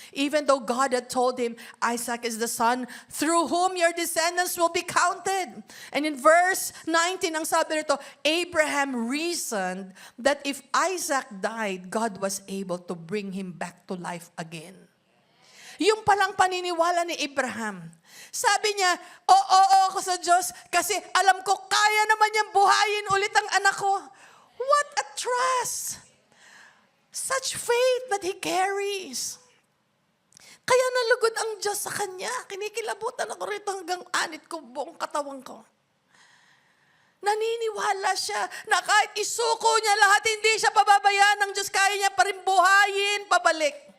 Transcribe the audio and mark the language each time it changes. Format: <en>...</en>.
<en>Even though God had told him, Isaac is the son through whom your descendants will be counted. And in verse 19,</en> <tl>ang sabi nito,</tl> <en>Abraham reasoned that if Isaac died, God was able to bring him back to life again.</en> <tl>Yung palang paniniwala ni Abraham. Sabi niya, oo ako sa Diyos kasi alam ko kaya naman niyang buhayin ulit ang anak ko.</tl> <en>What a trust! Such faith that he carries.</en> <tl>Kaya nalugod ang Diyos sa kanya. Kinikilabutan ako rito hanggang anit ko, buong katawan ko. Naniniwala siya na kahit isuko niya lahat, hindi siya pababayaan ng Diyos. Kaya niya pa rin buhayin, pabalik.</tl>